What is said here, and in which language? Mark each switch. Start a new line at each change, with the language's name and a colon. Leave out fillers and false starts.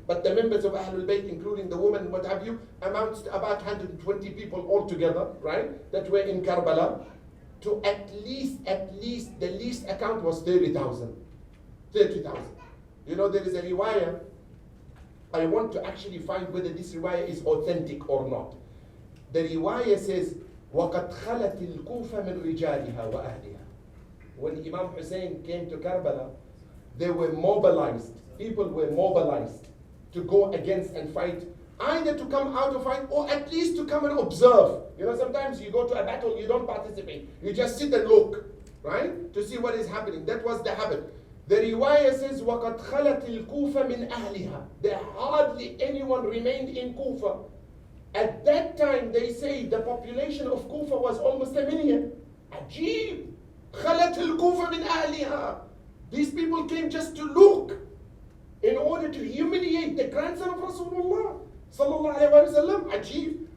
English: But the members of Ahlul Bayt, including the women and what have you, amounts to about 120 people altogether, right? That were in Karbala. To at least, the least account was 30,000. 30,000. You know, there is a riwayah. I want to actually find whether this riwayah is authentic or not. The riwayah says,
Arabic: وَقَدْ خَلَتِ الْكُوفَ مِنْ رِجَالِهَا وَأَهْلِهَا.
English: When Imam Hussain came to Karbala, they were mobilized. People were mobilized to go against and fight, either to come out to fight or at least to come and observe. You know, sometimes you go to a battle, you don't participate. You just sit and look, right? To see what is happening. That was the habit. The riwayah says,
Arabic: وَقَدْ خَلَتِ الْكُوفَ مِنْ أَهْلِهَا.
English: There hardly anyone remained in Kufa. At that time, they say the population of Kufa was almost 1 million.
Arabic: Ajib. خَلَتِ الْكُوفَ مِنْ أَهْلِهَا.
English: These people came just to look in order to humiliate the grandson of Rasulullah sallallahu alayhi wa sallam. Ajib.